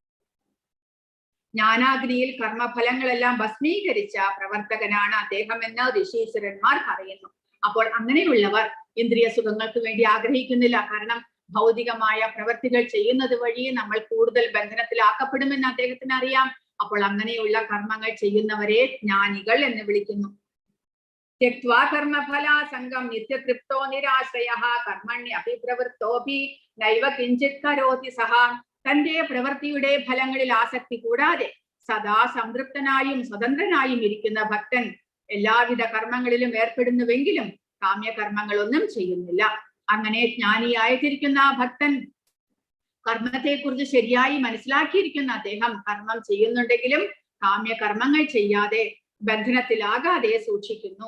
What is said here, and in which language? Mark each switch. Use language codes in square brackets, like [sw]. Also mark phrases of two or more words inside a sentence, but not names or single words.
[ml] ജ്ഞാനാഗ്നിയിൽ കർമ്മഫലങ്ങളെല്ലാം ഭസ്മീകരിച്ച പ്രവർത്തകനാണ് അദ്ദേഹം എന്ന് ഋഷീശ്വരന്മാർ പറയുന്നു. അപ്പോൾ അങ്ങനെയുള്ളവർ ഇന്ദ്രിയ സുഖങ്ങൾക്ക് വേണ്ടി ആഗ്രഹിക്കുന്നില്ല. കാരണം ഭൗതികമായ പ്രവൃത്തികൾ ചെയ്യുന്നത് വഴി നമ്മൾ കൂടുതൽ ബന്ധനത്തിലാക്കപ്പെടുമെന്ന് അദ്ദേഹത്തിന് അറിയാം. അപ്പോൾ അങ്ങനെയുള്ള കർമ്മങ്ങൾ ചെയ്യുന്നവരെ ജ്ഞാനികൾ എന്ന് വിളിക്കുന്നു. [sa] त्यक्त्वा कर्मफलासंगं नित्यतृप्तो निराश्रयः कर्मण्यभिप्रवृत्तोऽपि नैव किञ्चित् करोति सः. [ml] തന്റെ പ്രവൃത്തിയുടെ ഫലങ്ങളിൽ ആസക്തി കൂടാതെ സദാ സംതൃപ്തനായും സ്വതന്ത്രനായും ഇരിക്കുന്ന ഭക്തൻ എല്ലാവിധ കർമ്മങ്ങളിലും ഏർപ്പെടുന്നുവെങ്കിലും കാമ്യകർമ്മങ്ങളൊന്നും ചെയ്യുന്നില്ല. അങ്ങനെ ജ്ഞാനിയായിട്ടിരിക്കുന്ന ആ ഭക്തൻ, കർമ്മത്തെക്കുറിച്ച് ശരിയായി മനസ്സിലാക്കിയിരിക്കുന്ന അദ്ദേഹം കർമ്മം ചെയ്യുന്നുണ്ടെങ്കിലും കാമ്യകർമ്മങ്ങൾ ചെയ്യാതെ ബന്ധനത്തിലാകാതെ സൂക്ഷിക്കുന്നു.